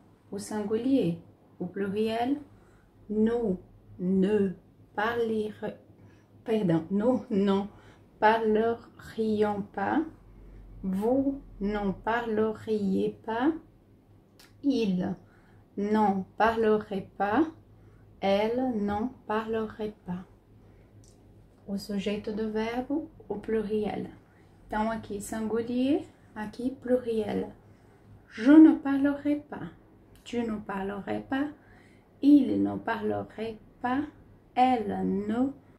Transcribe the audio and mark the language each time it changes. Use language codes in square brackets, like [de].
[fr] O singulier, o pluriel, nous ne parlerions, nous n'en parlerions pas, vous n'en parleriez pas, il n'en parlerait pas, elle n'en parlerait pas. [pt] O sujeito do verbo, o pluriel. Então, aqui singulier, aqui pluriel. [fr] Je ne parlerai pas. Tu ne parlerais pas, il ne parlerait pas, elle ne